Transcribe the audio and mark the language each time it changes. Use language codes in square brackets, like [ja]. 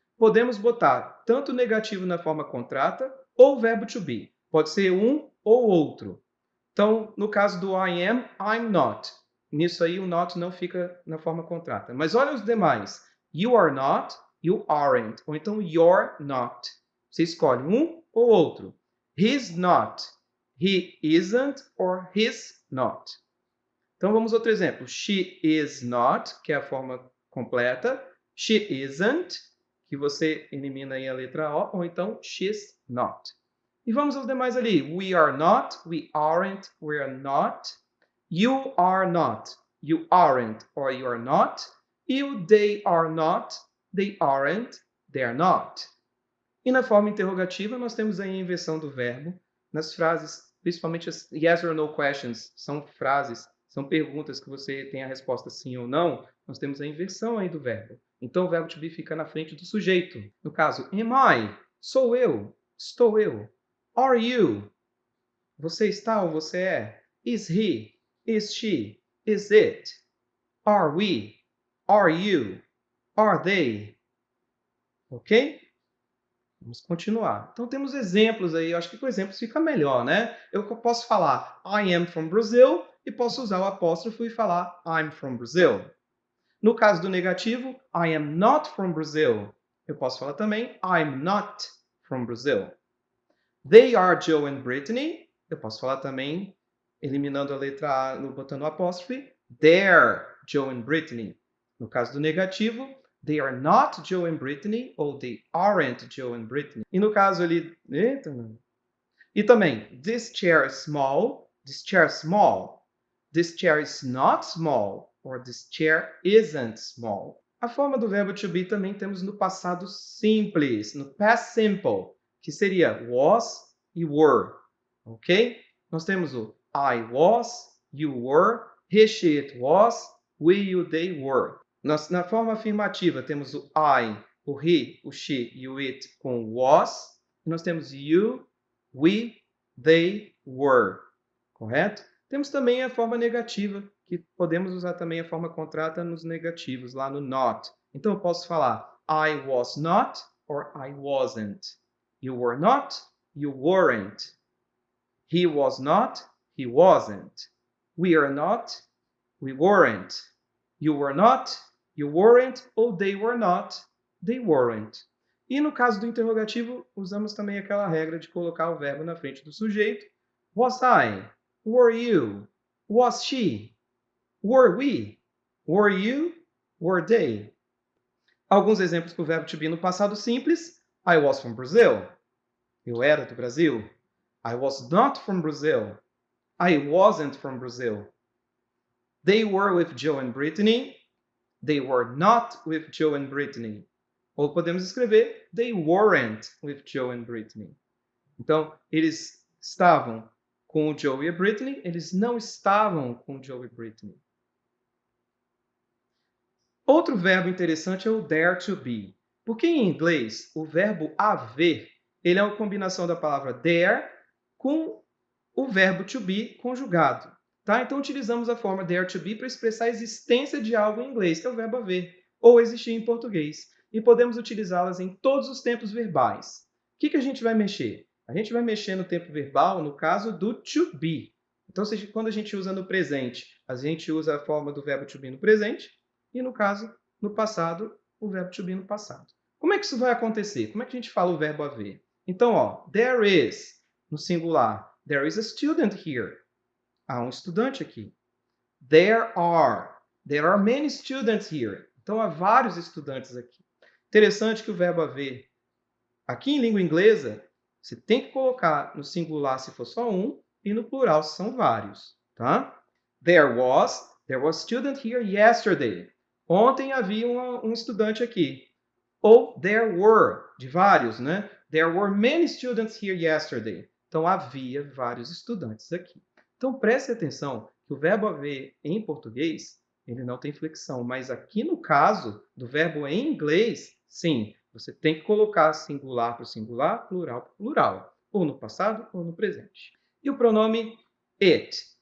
[pt] Podemos botar tanto negativo na forma contrata ou verbo to be. Pode ser um ou outro. Então, no caso do I am, I'm not. Nisso aí o not não fica na forma contrata. Mas olha os demais. [en] You are not, you aren't. [pt] Ou então [en] you're not. [pt] Você escolhe um ou outro. [en] He's not, he isn't or he's not. [pt] Então vamos outro exemplo. She is not, que é a forma completa. She isn't, que você elimina aí a letra O, ou então [en] she's not. [pt] E vamos aos demais ali. [en] We are not, we aren't, we are not. You are not, you aren't or you are not. E o they are not, they aren't, they are not. [pt] E na forma interrogativa, nós temos aí a inversão do verbo nas frases, principalmente as yes or no questions, são são perguntas que você tem a resposta sim ou não, nós temos a inversão aí do verbo. Então, o verbo to be fica na frente do sujeito. No caso, am I? Sou eu. Estou eu. Are you? Você está ou você é? [en] Is he? Is she? Is it? Are we? Are you? Are they? Ok? [pt] Vamos continuar. Então, temos exemplos aí. Eu acho que com exemplos fica melhor, né? Eu posso falar [en] I am from Brazil [pt] e posso usar o apóstrofo e falar [en] I'm from Brazil. [pt] No caso do negativo, [en] I am not from Brazil. [pt] Eu posso falar também [en] I'm not from Brazil. They are Joe and Brittany. [pt] Eu posso falar também, eliminando a letra A, botando o apóstrofe, [en] they're Joe and Brittany. [pt] No caso do negativo, [en] they are not Joe and Brittany ou they aren't Joe and Brittany. [pt] E no caso ali, eita, não. E também, [en] this chair is small, this chair is small. This chair is not small or this chair isn't small. [pt] A forma do verbo to be também temos no passado simples, no past simple, que seria was e were, ok? Nós temos o [en] I was, you were, he, she, it was, we, you, they were. [pt] Na forma afirmativa temos o I, o he, o she e o it com was. E nós temos you, we, they were, correto? Temos também a forma negativa, que podemos usar também a forma contrata nos negativos, lá no not. Então, eu posso falar [en] I was not or I wasn't. You were not, you weren't. He was not, he wasn't. We are not, we weren't. You were not, you weren't, ou they were not, they weren't. [pt] E no caso do interrogativo, usamos também aquela regra de colocar o verbo na frente do sujeito. [en] Was I? Were you? Was she? Were we? Were you? Were they? [pt] Alguns exemplos do verbo to be no passado simples. [en] I was from Brazil. [pt] Eu era do Brasil. [en] I was not from Brazil. I wasn't from Brazil. They were with Joe and Brittany. They were not with Joe and Brittany. [pt] Ou podemos escrever [en] they weren't with Joe and Brittany. [pt] Então, eles estavam com o Joe e a Brittany, eles não estavam com o Joe e Brittany. Outro verbo interessante é o dare to be. Porque em inglês, o verbo haver, ele é uma combinação da palavra dare com o verbo to be conjugado. Tá? Então, utilizamos a forma dare to be para expressar a existência de algo em inglês, que é o verbo haver, ou existir em português. E podemos utilizá-las em todos os tempos verbais. O que a gente vai mexer? A gente vai mexer no tempo verbal, no caso do to be. Então, quando a gente usa no presente, a gente usa a forma do verbo to be no presente, e no caso, no passado, o verbo to be no passado. Como é que isso vai acontecer? Como é que a gente fala o verbo haver? [en] Então, ó, there is, no singular, there is a student here. [pt] Há um estudante aqui. [en] There are many students here. [pt] Então, há vários estudantes aqui. Interessante que o verbo haver, aqui em língua inglesa, você tem que colocar no singular se for só um e no plural se são vários, tá? [en] There was student here yesterday. [pt] Ontem havia um estudante aqui. [en] Ou there were, [pt] de vários, né? [en] There were many students here yesterday. [pt] Então, havia vários estudantes aqui. Então, preste atenção que o verbo haver em português, ele não tem flexão. Mas aqui no caso do verbo em inglês, sim, você tem que colocar singular para o singular, plural para o plural. Ou no passado ou no presente. E o pronome it.